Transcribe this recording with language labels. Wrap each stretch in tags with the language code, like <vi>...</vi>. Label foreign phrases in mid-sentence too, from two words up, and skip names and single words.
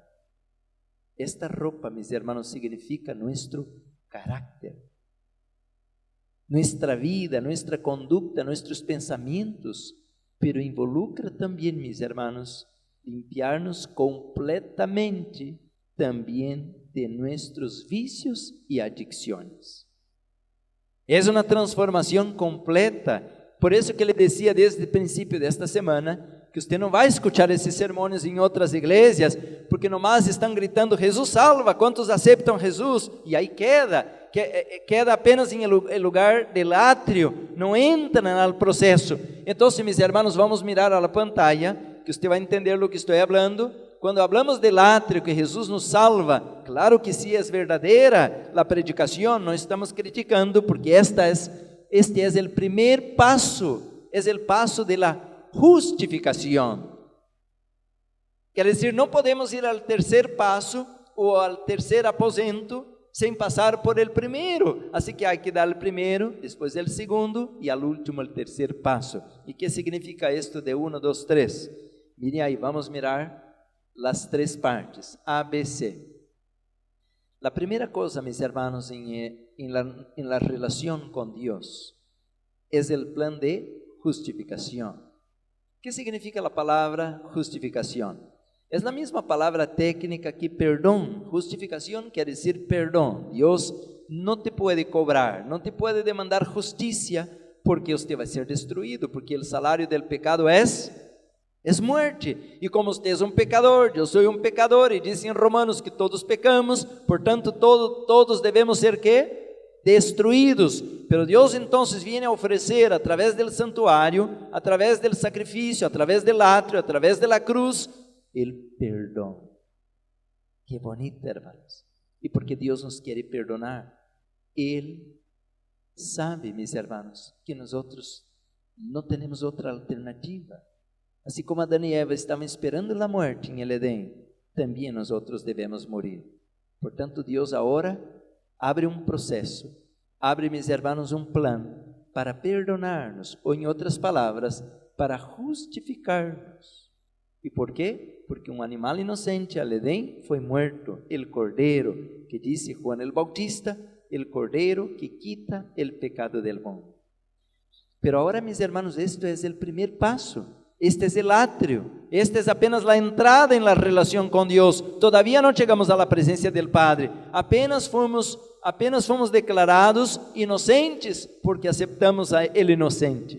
<es>Esta ropa, mis hermanos, significa nuestro carácter, nuestra vida, nuestra conducta, nuestros pensamientos, pero involucra también, mis hermanos, limpiarnos completamente también de nuestros vicios y adicciones. Es una transformación completa. Por eso que le decía desde el principio de esta semana, que que usted</es> <pt>não vai escuchar esses sermões em outras igrejas, porque nomás estão gritando, Jesus salva, quantos aceitam Jesus? E aí queda apenas em lugar del átrio, não entra no processo. Então,</pt> <es>mis hermanos, vamos mirar a la pantalla, que usted</es> <pt>vai entender o que estou falando.</pt> <es>Quando hablamos del átrio, que Jesus nos salva, claro que sí es verdadera la predicación, no estamos criticando, porque este es el primer paso, es el paso de la justificación.</es> <pt>Quer dizer, não podemos ir ao terceiro passo ou ao terceiro aposento sem passar por el primeiro. Assim que há que dar o primeiro, depois o segundo e al último o terceiro passo. E que significa isto de 1, 2, 3? Miren aí, vamos mirar as três partes, A, B, C. A primeira coisa,</pt> <es>mis hermanos,</es> <pt>em la relação com Deus, é o plan de justificação.</pt> <es>¿Qué significa la palabra justificación? Es la misma palabra técnica que perdón. Justificación quiere decir perdón. Dios no te puede cobrar, no te puede demandar justicia, porque usted va a ser destruido, porque el salario del pecado es muerte. Y como usted es un pecador, yo soy un pecador, y dice en Romanos que todos pecamos, por tanto todos debemos ser ¿qué? Destruídos. Pero Deus então viene a oferecer a través del santuário, a través del sacrifício, a través del atrio, a través de la cruz, el perdão.</es> <pt>Que bonito, hermanos. E porque Deus nos quer perdonar, Ele sabe,</pt> <es>mis hermanos, que nosotros</es> <pt>não temos outra alternativa. Assim como Adão e Eva estavam esperando a morte em el Edén, também nós outros devemos morir. Portanto, Deus agora abre um processo, abre,</pt> <es>mis hermanos,</es> <pt>um plano para perdonar-nos, ou em outras palavras, para justificar-nos. E por quê? Porque um animal inocente al Edén foi muerto,</pt> <es>el cordeiro, que disse Juan el Bautista, el cordeiro que quita el pecado del mundo. Pero ahora, mis hermanos, esto es el primer paso. Este es el atrio, esta es apenas la entrada en la relación con Dios. Todavía no llegamos a la presencia del Padre, apenas</es> <pt>fomos declarados inocentes,</pt> <es>porque aceptamos a el inocente.</es>